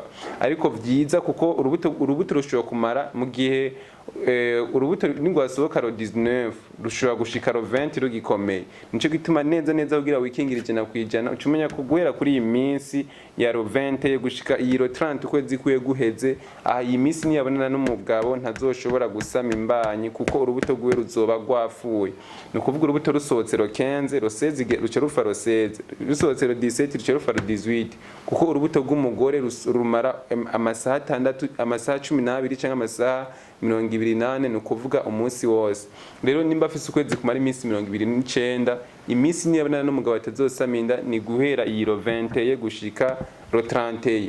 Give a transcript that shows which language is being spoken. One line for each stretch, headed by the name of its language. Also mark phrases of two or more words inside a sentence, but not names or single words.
Rundi: Ariko vyiza kuko urubuto rushobora kumara mu gihe urubuto ningwasohoka ro 19 rushobora gushika ro 20 rugikomeye. Nico gituma neza kugira wikingira ijana kwijana ucumenya ko guhera kuri iyi minsi ya ro 20 gushika iyi ro 30 kwezi kuye guheze aha iyi minsi niyabonana n'umugabo ntazoshobora gusama imbanyi kuko urubuto rwuye ruzoba rwafuye. Nukuvuga urubuto rusohotse ro 15 ro 16 ruca rufa ro 16 rusohotse ro 17 ruca rufa ro 18 kuko urubuto rw'umugore rumara amasaha 6 amasaha 12 canke amasaha 28 nukuvuga umunsi wose. Rero nimba afise ukwezi kumara iminsi 29 iminsi niyabonana n'umugabo atazosama inda ni guhera iyi ro 20 gushika ro 30.